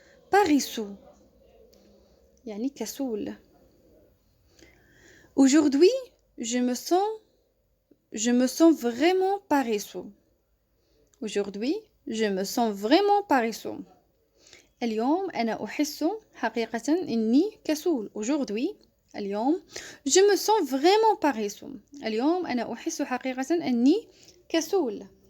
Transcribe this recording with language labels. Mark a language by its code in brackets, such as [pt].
[ar] paresseux يعني كسول. [fr] Aujourd'hui, je me sens vraiment paresseux. Aujourd'hui, je me sens vraiment paresseux. [ar] اليوم أنا أحس حقيقة إني كسول. [fr] Aujourd'hui, [ar] اليوم [fr] je me sens vraiment paresseux. [ar] اليوم أنا أحس حقيقة أني كسول.